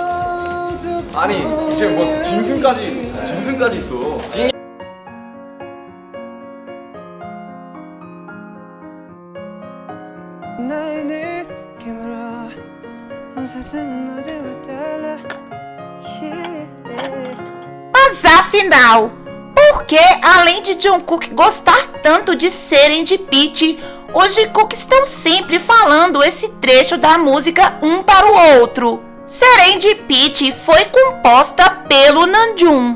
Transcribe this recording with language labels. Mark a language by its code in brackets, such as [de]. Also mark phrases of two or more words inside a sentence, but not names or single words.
[ko] 아니 이제 뭐 짐승까지 있어. 나의 느낌으로 온 세상은 너희와 달라. [pt] Mas afinal, por que, além de Jungkook gostar tanto de Serendipity, os Jikook estão sempre falando esse trecho da música um para o outro? Serendipity foi composta pelo Namjoon.